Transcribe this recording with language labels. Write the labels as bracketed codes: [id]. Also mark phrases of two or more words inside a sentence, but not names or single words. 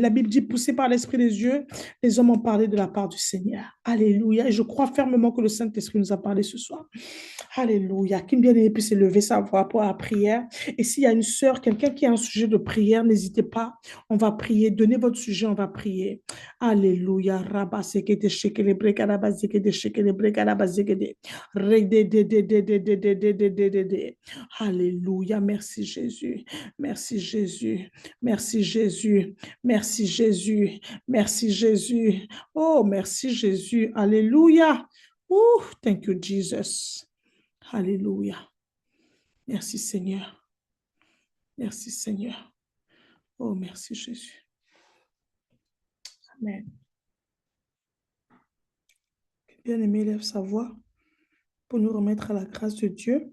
[fr] La Bible dit, poussé par l'Esprit des Dieu, les hommes ont parlé de la part du Seigneur. Alléluia. Et je crois fermement que le Saint-Esprit nous a parlé ce soir. Alléluia. Qui bien-aimé puisse élever sa voix pour la prière. Et s'il y a une sœur, quelqu'un qui a un sujet de prière, n'hésitez pas. On va prier. Donnez votre sujet, on va prier. Alléluia. Rabba sekete shekele brekada bazekete shekele brekada bazekete. Alléluia. Merci Jésus. Merci Jésus. Merci Jésus. Merci Jésus. Merci Jésus. Oh, merci Jésus. Alléluia. [en] Oh, thank you Jesus. [fr] Alléluia. Merci Seigneur. Merci Seigneur. Oh, merci Jésus. Amen. Bien-aimé, lève sa voix pour nous remettre à la grâce de Dieu.